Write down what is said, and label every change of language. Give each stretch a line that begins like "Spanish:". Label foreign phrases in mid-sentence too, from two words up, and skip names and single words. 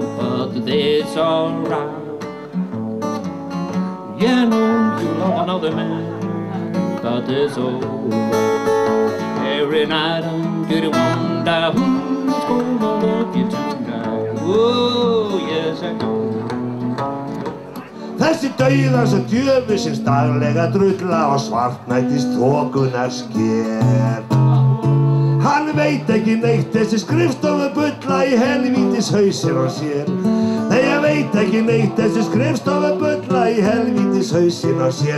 English: But it's alright. Yeah, no, you love another man, but it's alright. Every night I'm getting wonder who's gonna love you tonight. Oh, yes, I know.
Icelandic: Þessi dauðans og djöfusins daglega drulla og svartnættist þokunnar sker. Hann veit ekki neitt þessi skrifstofubulla í helvítis hausinn á sér. Nei, ég veit ekki neitt þessi skrifstofubulla í helvítis hausinn á sér.